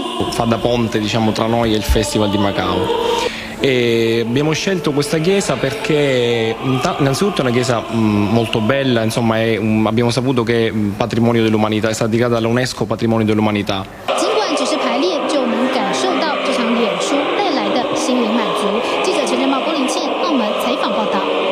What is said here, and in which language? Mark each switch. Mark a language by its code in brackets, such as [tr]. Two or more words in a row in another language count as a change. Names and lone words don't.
[it] Fa da ponte, diciamo, tra noi e il Festival di Macao. E abbiamo scelto questa chiesa perché innanzitutto è una chiesa molto bella, insomma abbiamo saputo che è patrimonio dell'umanità, è stata dedicata all'UNESCO Patrimonio dell'Umanità. [zh] 尽管只是排练，就能感受到这场演出带来的心灵满足。记者陈振茂、郭林倩，澳门采访报道。